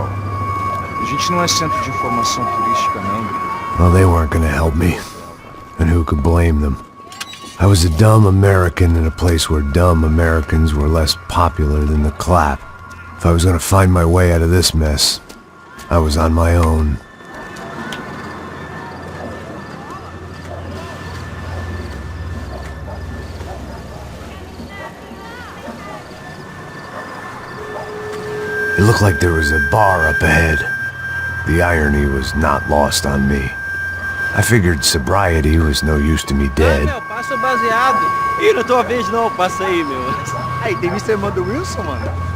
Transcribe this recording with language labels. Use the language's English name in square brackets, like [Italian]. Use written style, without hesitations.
[Portuguese] A gente não é centro de informação turística, não. [English] Well, they weren't gonna help me. And who could blame them? I was a dumb American in a place where dumb Americans were less popular than the clap. If I was gonna find my way out of this mess, I was on my own. It looked like there was a bar up ahead. The irony was not lost on me. I figured sobriety was no use to me dead. [Portuguese] Meu, passa o baseado. Ih, não é tua vez não, passa aí, meu. Aí, tem visto a irmã do Wilson, mano?